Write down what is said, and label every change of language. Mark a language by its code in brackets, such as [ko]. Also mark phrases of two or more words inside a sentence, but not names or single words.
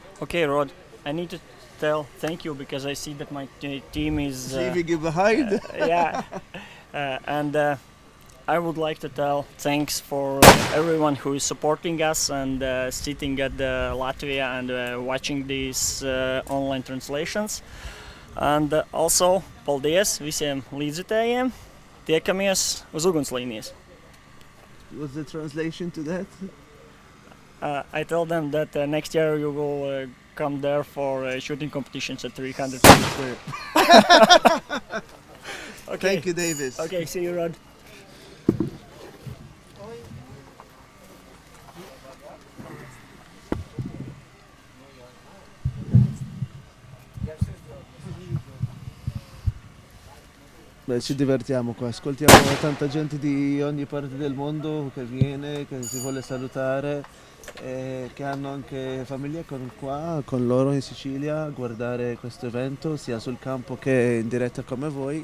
[en] Okay, Rod, I need to tell thank you because I see that my team is leaving you behind. Yeah, and I would like to tell thanks for everyone who is supporting us and sitting at the Latvia and watching these online translations. And also, [lv] paldies visiem līdzjutējiem. Tiekamies uz ugunslīnijas. [en] What's the translation to that? I tell them that next year you will come there for shooting competitions at 300 square. Okay. Thank you, Davis. Okay, see you, Rod. [it] Beh, ci divertiamo qua, ascoltiamo tanta gente di ogni parte del mondo che viene, che si vuole salutare, che hanno anche famiglie qua con loro in Sicilia a guardare questo evento sia sul campo che in diretta come voi.